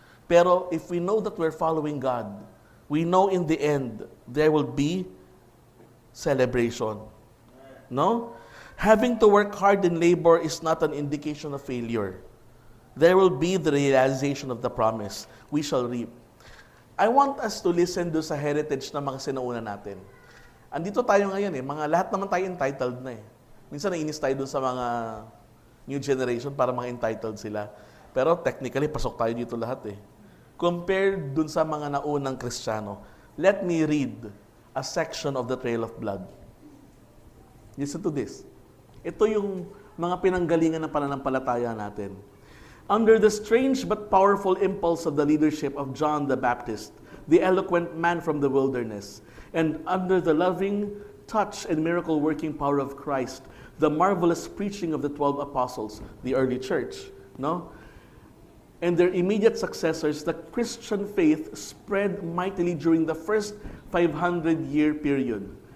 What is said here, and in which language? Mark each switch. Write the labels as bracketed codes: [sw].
[tl] Pero [en] if we know that we're following God, we know in the end, there will be celebration. No? Having to work hard in labor is not an indication of failure. There will be the realization of the promise. We shall reap. I want us to listen [tl] do sa heritage ng mga sinauna natin. Andito tayo ngayon lahat naman tayo entitled na Minsan nainis tayo dun sa mga [en] new generation [tl] para mga entitled sila. [en] Pero technically, [tl] pasok tayo dito lahat [en] Compared [tl] dun sa mga naunang Kristiyano, [en] let me read a section of the Trail of Blood. Listen to this. [tl] Ito yung mga pinanggalingan ng pananampalataya natin. [en] Under the strange but powerful impulse of the leadership of John the Baptist, the eloquent man from the wilderness, and under the loving touch and miracle-working power of Christ, the marvelous preaching of the 12 apostles, the early church, and their immediate successors, the Christian faith spread mightily during the first 500-year period.